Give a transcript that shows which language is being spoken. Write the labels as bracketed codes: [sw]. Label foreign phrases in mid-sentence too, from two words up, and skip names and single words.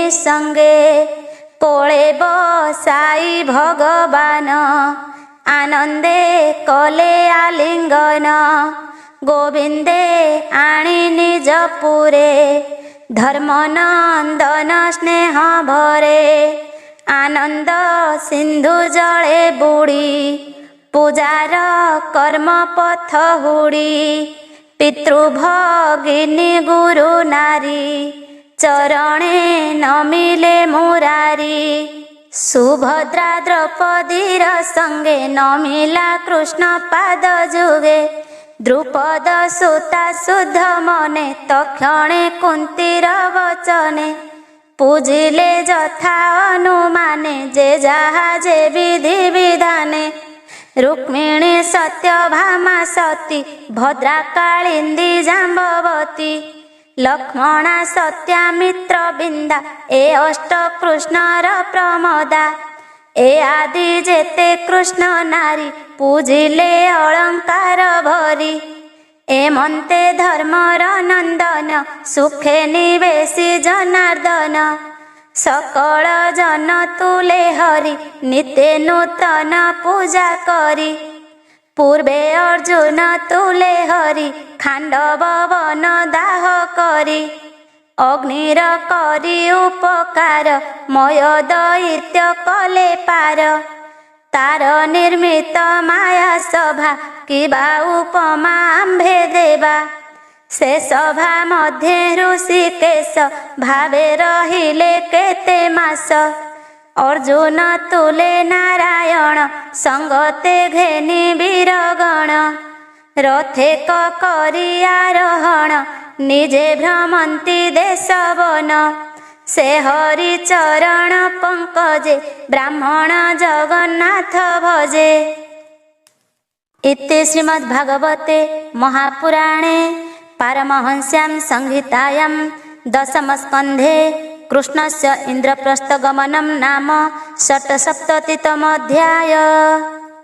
[or] ସଙ୍ଗେ କୋଳେ ବସାଇ ଭଗବାନ ଆନନ୍ଦେ କଲେ ଆଲିଙ୍ଗନ ଗୋବିନ୍ଦେ ଆଣି ନିଜ ପୁରେ ଧର୍ମନନ୍ଦନ ସ୍ନେହ ଭରେ ଆନନ୍ଦ ସିନ୍ଧୁ ଜଳେ ବୁଡ଼ି ପୂଜାର କର୍ମ ପଥ ହୁଡ଼ି ପିତୃଭଗିନୀ ଗୁରୁ ନାରୀ ଚରଣେ ନମିଲେ ମୁରାରି ସୁଭଦ୍ରା ଦ୍ରୌପଦୀର ସଙ୍ଗେ ନମିଲା କୃଷ୍ଣ ପାଦ ଜୁଗେ ଦ୍ରୁପଦ ସୁତା ଶୁଦ୍ଧ ମନେ ତକ୍ଷଣେ କୁନ୍ତୀର ବଚନେ ପୂଜିଲେ ଯଥା ଅନୁମାନେ ଜେ ଜହା ଜେ ବିଧି ବିଧାନେ ରୁକ୍ମିଣୀ ସତ୍ୟଭାମା ସତୀ ଭଦ୍ରା କାଳିନ୍ଦୀ ଜାମ୍ବବତୀ ଲକ୍ଷ୍ମଣା ସତ୍ୟାମିତ୍ର ବିନ୍ଦା ଏ ଅଷ୍ଟ କୃଷ୍ଣର ପ୍ରମଦା ଏ ଆଦି ଜେତେ କୃଷ୍ଣ ନାରୀ ପୂଜିଲେ ଅଳଙ୍କାର ଭରି ଏମନ୍ତେ ଧର୍ମର ନନ୍ଦନ ସୁଖେ ନିବେଶି ଜନାର୍ଦ୍ଦନ ସକଳ ଜନ ତୁଲେ ହରି ନିତ୍ୟ ନୂତନ ପୂଜା କରି ପୂର୍ବେ ଅର୍ଜୁନ ତୁଲେ ହରି ଖାଣ୍ଡବ ବନ ଦାହ କରି ଅଗ୍ନିର କରି ଉପକାର ମୟ ଦୈତ୍ୟ କଲେ ପାର ତାର ନିର୍ମିତ ମାୟା ସଭା କିବା ଉପମା ଆମ୍ଭେ ଦେବା ସେ ସଭା ମଧ୍ୟ ଋଷିକେଶ ଭାବେ ରହିଲେ କେତେ ମାସ ଅର୍ଜୁନ ତୁଲେ ନାରାୟଣ ସଙ୍ଗତେ ଘେନି ବୀରଗଣ ରଥେ କରି ଆରୋହଣ ନିଜେ ଭ୍ରମନ୍ତି ଦେଶ ବନ ସେ ହରି ଚରଣ ପଙ୍କଜେ ବ୍ରାହ୍ମଣ ଜଗନ୍ନାଥ ଭଜେ। [sa] इति श्रीमद्भागवते महापुराणे पारमहंस्यां संहितायां दशमस्कन्धे कृष्णस्य इन्द्रप्रस्थगमनं नाम षट्सप्ततितमोऽध्यायः।